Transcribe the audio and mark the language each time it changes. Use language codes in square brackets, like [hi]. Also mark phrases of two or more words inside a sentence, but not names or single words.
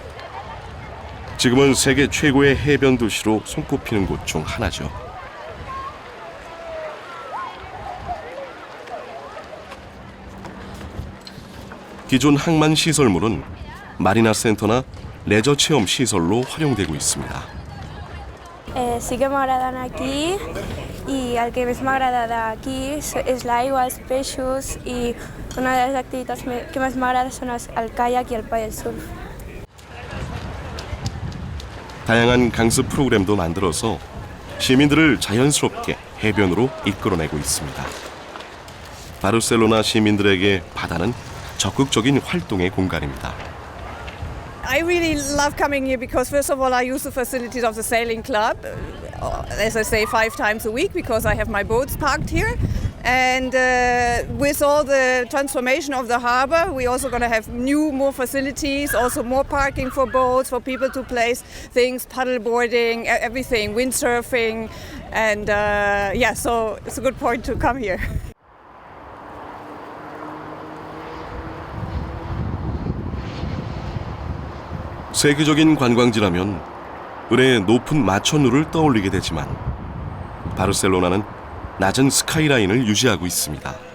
[ko] 지금은 세계 최고의 해변 도시로 손꼽히는 곳 중 하나죠. 기존 항만 시설물은 마리나 센터나 레저 체험 시설로 활용되고 있습니다. [es] Sí que me agradan aquí y al que más me agrada aquí es la agua, [ca] es peixos [es] y una de las actividades que más me agrada son el kayak y el paddle surf. [ko] 다양한 강습 프로그램도 만들어서 시민들을 자연스럽게 해변으로 이끌어내고 있습니다. 바르셀로나 시민들에게 바다는 적극적인 활동의 공간입니다. [en] I really love coming here because first of all I use the facilities of the sailing club, as I say 5 times a week because I have my boats parked here. And with all the transformation of the harbor, we're also going to have more facilities, also more parking for boats, for people to place things, paddle boarding, everything, windsurfing. And yeah, so it's a good point to come here. [ko] 세계적인 관광지라면 은의 높은 마천루를 떠올리게 되지만 바르셀로나는 낮은 스카이라인을 유지하고 있습니다.